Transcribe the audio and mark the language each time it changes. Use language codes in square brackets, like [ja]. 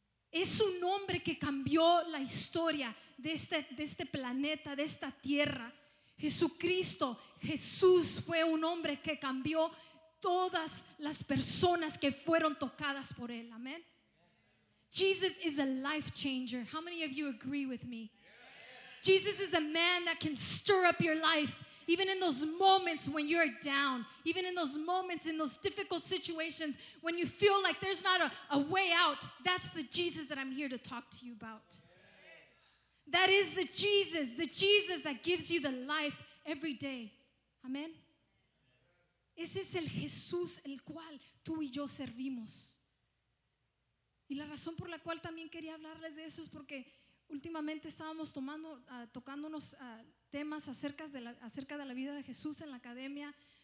[es] Es un hombre que cambió la historia de este planeta, de esta tierra. Jesucristo, Jesús fue un hombre que cambió todas las personas que fueron tocadas por Él. Amén. [en] Jesus is a life changer. How many of you agree with me? Jesus is a man that can stir up your life, even in those moments when you're down, even in those moments, in those difficult situations, when you feel like there's not a way out. That's the Jesus that I'm here to talk to you about. That is the Jesus that gives you the life every day. Amen. [es] Ese es el Jesús el cual tú y yo servimos. Y la razón por la cual también quería hablarles de eso es porque últimamente estábamos tocando unos temas acerca de la vida de Jesús en la academia.